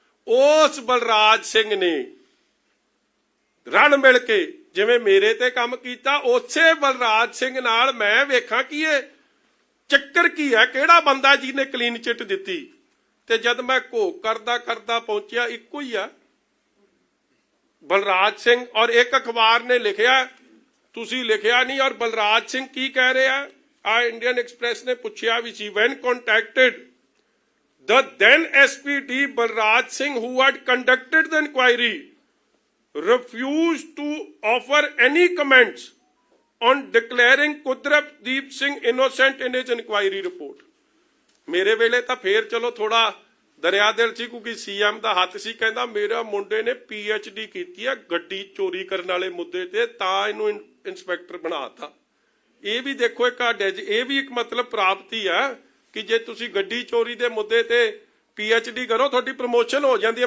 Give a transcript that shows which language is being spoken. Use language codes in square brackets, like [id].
[pa] ਉਸ ਬਲਰਾਜ ਸਿੰਘ ਨੇ ਰਲ ਮਿਲ ਕੇ ਜਿਵੇਂ ਮੇਰੇ ਤੇ ਕੰਮ ਕੀਤਾ, ਉਸੇ ਬਲਰਾਜ ਸਿੰਘ ਨਾਲ ਮੈਂ ਵੇਖਾਂ ਕਿ ਇਹ ਚੱਕਰ ਕੀ ਹੈ, ਕਿਹੜਾ ਬੰਦਾ ਜਿਹਨੇ ਕਲੀਨ ਚਿੱਟ ਦਿੱਤੀ। ਤੇ ਜਦ ਮੈਂ ਘੋਖ ਕਰਦਾ ਕਰਦਾ ਪਹੁੰਚਿਆ, ਇੱਕੋ ਹੀ ਆ ਬਲਰਾਜ ਸਿੰਘ। ਔਰ ਇੱਕ ਅਖਬਾਰ ਨੇ ਲਿਖਿਆ, ਤੁਸੀਂ ਲਿਖਿਆ ਨਹੀਂ। ਔਰ ਬਲਰਾਜ ਸਿੰਘ ਕੀ ਕਹਿ ਰਿਹਾ ਆ, ਇੰਡੀਅਨ ਐਕਸਪ੍ਰੈਸ ਨੇ ਪੁੱਛਿਆ ਵੀ ਸੀ, [en] When contacted the then SPD Balraj Singh, who had conducted the inquiry, refused to offer any comments on declaring Kudradeep Singh innocent in his inquiry report. [pa] ਮੇਰੇ ਵੇਲੇ ਤਾਂ ਫੇਰ ਚਲੋ ਥੋੜਾ ਦਰਿਆ ਦਿਲ ਸੀ, ਕਿਉਂਕਿ ਸੀਐਮ ਦਾ ਹੱਥ ਸੀ। ਕਹਿੰਦਾ ਮੇਰਾ ਮੁੰਡੇ ਨੇ PhD ਕੀਤੀ ਆ ਗੱਡੀ ਚੋਰੀ ਕਰਨ ਵਾਲੇ ਮੁੱਦੇ ਤੇ, ਤਾਂ ਇਹਨੂੰ ਇੰਸਪੈਕਟਰ ਬਣਾਤਾ। ਇਹ ਵੀ ਦੇਖੋ ਇੱਕ ਇਹ ਵੀ ਇੱਕ ਮਤਲਬ ਪ੍ਰਾਪਤੀ ਆ ਕਿ ਜੇ ਤੁਸੀਂ ਗੱਡੀ ਚੋਰੀ ਦੇ ਮੁੱਦੇ ਤੇ PhD ਕਰੋ, ਤੁਹਾਡੀ ਪ੍ਰਮੋਸ਼ਨ ਹੋ ਜਾਂਦੀ ਹੈ।